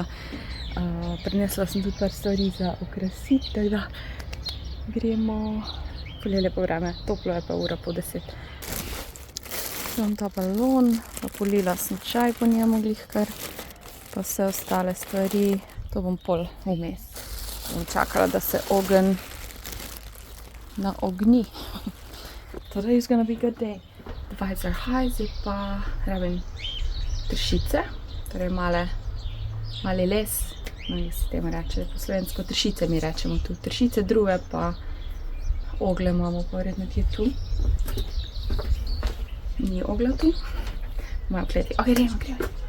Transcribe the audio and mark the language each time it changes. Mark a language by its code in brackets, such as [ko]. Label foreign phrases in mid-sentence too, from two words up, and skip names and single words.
[sl] Prinesla sem tudi par stvari za okrasiti, tako da gremo, ful je lepo vreme, toplo je pa 9:50. Sem ta balon, pa polila sem čaj po njemu glihkar, pa vse ostale stvari, to bom pol vmes. Bom čakala, da se ogenj na ogni. [en] Today is gonna be a good day. The vibes are high, [sl] zdaj pa rabim pršice. torej mali les, no, se temu reče po slovensko, tršice mi rečemo tu, tršice druge pa ogle imamo pa verjetno kje tu. Ni ogla tu, imajo kleti, ok, gremo.